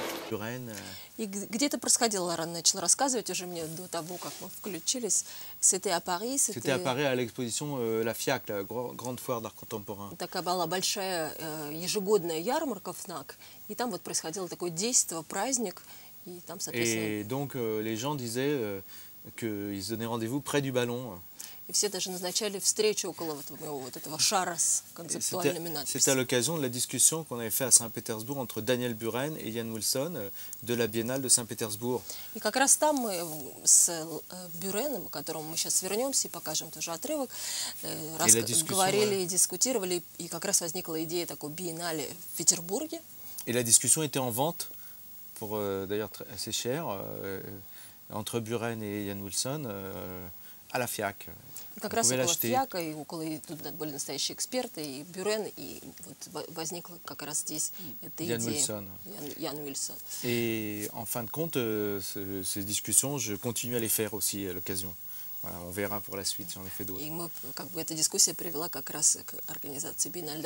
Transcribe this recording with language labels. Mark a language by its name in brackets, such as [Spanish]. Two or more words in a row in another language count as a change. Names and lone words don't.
[Russian] И где-то происходило, Лоран начал рассказывать уже мне до того, как мы включились. [French] C'était à Paris. C'était à Paris à l'exposition La FIAC, la grande foire d'art contemporain. [Russian] Такая была большая ежегодная ярмарка ФНАК, и там вот происходило такое действие, праздник, и там, соответственно... [French] Et donc les gens disaient qu'ils se donnaient rendez-vous près du ballon. [Russian] И все даже назначали встречу около вот этого шара с концептуальными надписями. [French] C'était à l'occasion de la discussion qu'on avait fait à Saint-Pétersbourg entre Daniel Buren et Ian Wilson de la Biennale de Saint-Pétersbourg. [Russian] И как раз там мы с Бюреном, к которому мы сейчас вернемся и покажем тоже отрывок, говорили и дискутировали, и как раз возникла идея такой биеннале в Петербурге. [French] Et la discussion était en vente, pour d'ailleurs assez cher, entre Buren et Ian Wilson. À la FIAC. [Russian] Как раз около ФИАКа, и около тут были настоящие эксперты, и Бюрен, и вот возникла как раз здесь эта идея. Ян Уильсон. [French] Et en fin de compte, ces discussions, je continue à les faire aussi à l'occasion. Voilà, on verra pour la suite, j'en ai fait d'autres. [Russian] И мы, как бы, эта дискуссия привела как раз к организации биеннале.